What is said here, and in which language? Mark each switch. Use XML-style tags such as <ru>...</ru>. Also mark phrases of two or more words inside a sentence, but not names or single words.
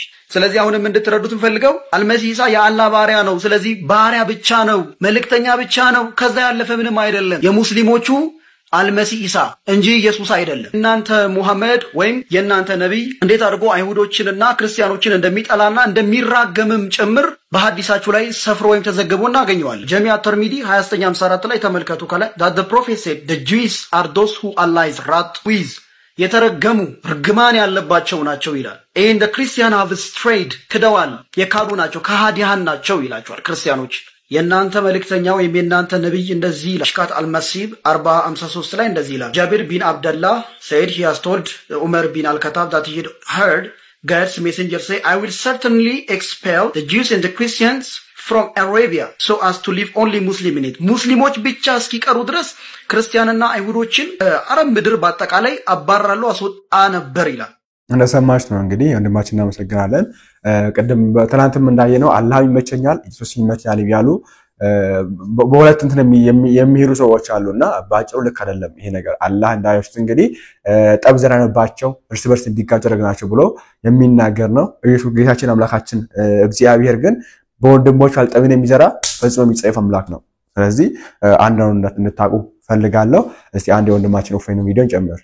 <am>ስለዚህ አሁንም እንድትረዱት እንፈልገው አልመሲህ ኢሳ የአላህ ባሪያ ነው። ስለዚህ ባሪያ ብቻ ነው፣ መልእክተኛ ብቻ ነው። ከዛ ያለፈ ምንም አይደለም። የሙስሊሞቹ አልመሲህ ኢሳ እንጂ ኢየሱስ አይደለም። እናንተ ሙሐመድ ወይም የእናንተ ነብይ እንዴት አድርጎ አይሁዶችንና ክርስቲያኖችን እንደሚጠላና እንደሚራገምም ጭምር በሐዲሳችሁ ላይ ሰፍሮ ወይም ተዘግቦ እናገኘዋለን። ጀሚዓ ተርሚዲ 2954 ላይ ተመልከቱ። ከላይ</am> <en>that the prophet said the Jews are those who Allah is wrath with</en> <am>የተረገሙ ርግማን ያለባቸው ናቸው ይላል።</am> <en>and the Christian have strayed</en> <am>ክደዋል፣ የካዱ ናቸው፣ ከሃዲያን ናቸው ይላቸዋል ክርስቲያኖች። የናንተ መልእክተኛ ወይም የናንተ ነብይ እንደዚህ ይላል። ሽካት አልመሲብ 40:53 ላይ እንደዚህ ይላል። ጃቢር ቢን አብደላህ</am> <en>said he has told Umar bin al-Khattab that he had heard God's messenger say I will certainly expel the Jews and the Christians from Arabia so as to leave only Muslim in it.</en> <am>ሙስሊሞች ብቻ እስኪቀሩ ድረስ ክርስቲያንና አይሁዶችን አረብ ምድር በአጠቃላይ አባራለሁ አስወጣ ነበር ይላል። እንደሰማችሁ ነው እንግዲህ ወንድማችን እናመሰግናለን። ቀደም ትናንትም እንዳየነው አላህ ይመቸኛል ኢየሱስ ይመቸኛል ይያሉ በሁለት እንትን የሚሄዱ ሰዎች አሉና ባጭሩ ልክ አይደለም ይሄ ነገር። አላህ እንዳይወስድ እንግዲህ ጠብዘራነባቸው እርስ በርስ እንዲጋጩ አደረግናቸው ብሎ የሚናገር ነው። ኢየሱስ ጌታችን አምላካችን እግዚአብሔር ግን በወንድሞች አልጠብን የሚዘራ ፈጽሞ የሚጸየፍ አምላክ ነው። ስለዚህ አንዳው እንድታቁ ፈልጋለሁ። እስቲ አንድ ወንድማችን ኦፍሬን ቪዲዮን ጨምር።</am>